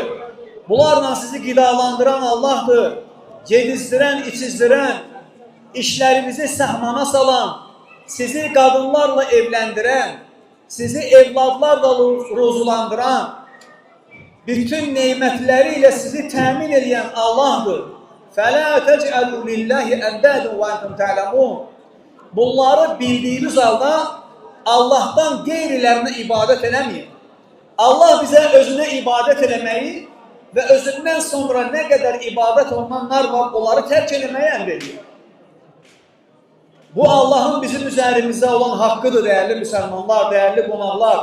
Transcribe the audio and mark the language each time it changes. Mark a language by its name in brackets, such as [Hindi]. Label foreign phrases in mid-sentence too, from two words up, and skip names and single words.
[Azerbaijani] Bunlarla sizi qidalandıran Allah'dır. Yedizdirən, içizdirən, işlərinizi səhmana salan, sizi qadınlarla evləndirən, sizi evladlarla ruzulandıran, bütün neymətləri ilə sizi təmin edən Allahdır. [Arabic] فَلَا تَجْعَلُوا لِلَّهِ أَنْدَادًا وَأَنْتُمْ تَعْلَمُونَ. [Azerbaijani] Bunları bildiyiniz halda Allah'tan qeyrilərinə ibadət eləməyin. Allah bizə özünə ibadət eləməyi və özündən sonra nə qədər ibadət olunanlar var, onları tərk eləməyi əmr edir. Bu Allah'ın bizim üzerimizdə olan haqqıdır, dəyərli müsəlmanlar, dəyərli qonaqlar.